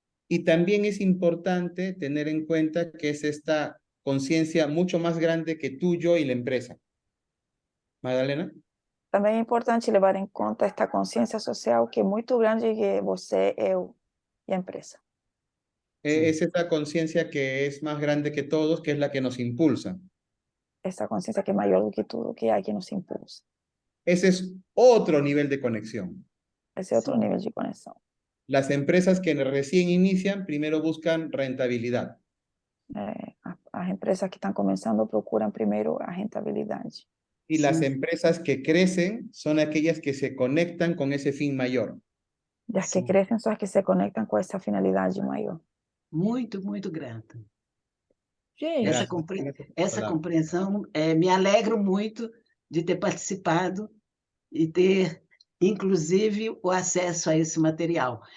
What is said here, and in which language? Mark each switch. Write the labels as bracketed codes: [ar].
[es] Y también es importante tener en cuenta que es esta conciencia mucho más grande que tú, yo y la empresa. Magdalena? [pt] Também é importante levar em conta esta consciência social que é muito grande que você, eu e a empresa. [es] Es esta conciencia que es más grande que todos, que es la que nos impulsa. [pt] Essa consciência que é maior do que tudo, que é que nos impulsa. [es] Ese es otro nivel de conexión. [pt] Esse é outro nível de conexão. [es] Las empresas que recién inician primero buscan rentabilidad. [pt] As empresas que estão começando procuram primeiro a rentabilidade. [es] Y las empresas que crecen son aquellas que se conectan con ese fin mayor. [pt] E as que crescem são as que se conectam com essa finalidade maior. Muito, muito grata. Gente, Essa compreensão, me alegro muito de ter participado e ter, inclusive, o acesso a esse material.